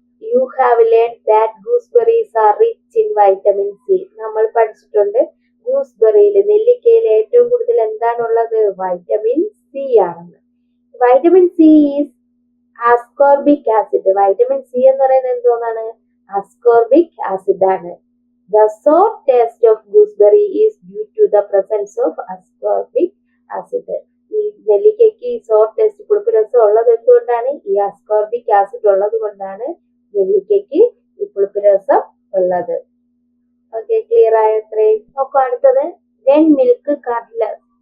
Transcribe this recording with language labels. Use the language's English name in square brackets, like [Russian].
[English] you have learned that gooseberries are rich in vitamin C. [Malayalam] നമ്മൾ പഠിച്ചിട്ടുണ്ട് ഗൂസ്ബെറിയിൽ നെല്ലിക്കയിൽ ഏറ്റവും കൂടുതൽ എന്താണുള്ളത് വൈറ്റമിൻ സി ആണെന്ന്. [English] Vitamin C is ascorbic acid. [Malayalam] Vitamin C എന്ന് പറയുന്നത് എന്തോന്നാണ്? [English] ascorbic acid ആണ്. The sour taste of gooseberry is due to the presence of ascorbic acid. [Malayalam] ഈ നെല്ലിക്കയ്ക്ക് ഈ സോർ ടേസ്റ്റ് പുളിപ്പ് രസം ഉള്ളത് എന്തുകൊണ്ടാണ്? ഈ ascorbic acid ഉള്ളത് കൊണ്ടാണ് നെല്ലിക്കയ്ക്ക് ഈ പുളിപ്പ് രസം ഉള്ളത്. Okay, clear ആയത്രയും. നോക്കൂ അടുത്തത്, [English] when milk curdles.